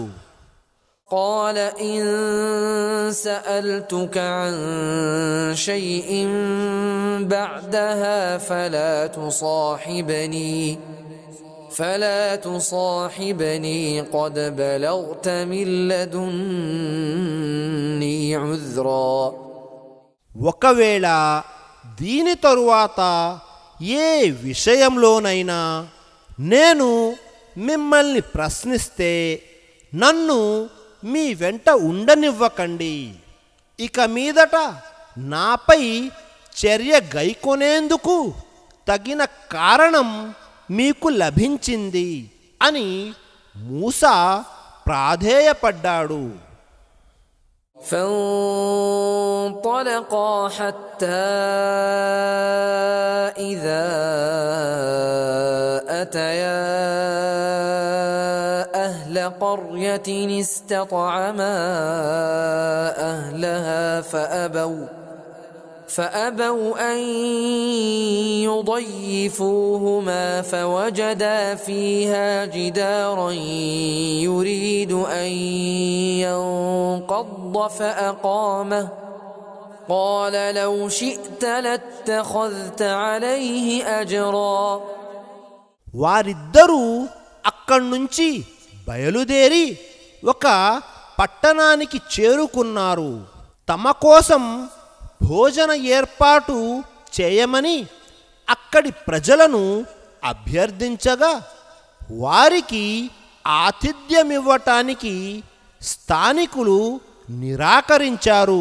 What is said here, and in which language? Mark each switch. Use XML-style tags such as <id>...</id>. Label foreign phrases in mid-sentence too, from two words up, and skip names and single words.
<ar>قال إن سألتك عن شيء بعدها فلا تصاحبني قد بلغت من لدني عذرا.</ar> <te>ఒకవేళ దీని తరువాత ఏ విషయంలోనైనా నేను మిమ్మల్ని ప్రశ్నిస్తే నన్ను మీ వెంట ఉండనివ్వకండి. ఇక మీదట నాపై చర్య గైకొనేందుకు తగిన కారణం మీకు లభించింది అని మూసా ప్రాధేయపడ్డాడు.</te> <ar>فانطلقا حتى إذا أتيا أهل قرية استطعما أهلها فأبوا أن يضيفوهما فوجدا فيها جدارا يريد أن ينقض فأقامه قال لو شئت لاتخذت عليه أجرا.</ar> <te>వారిద్దరూ అక్కడ్నుంచి బయలుదేరి ఒక పట్టణానికి చేరుకున్నారు. తమ కోసం భోజన ఏర్పాటు చేయమని అక్కడి ప్రజలను అభ్యర్థించగా వారికి ఆతిథ్యమివ్వటానికి స్థానికులు నిరాకరించారు.</te>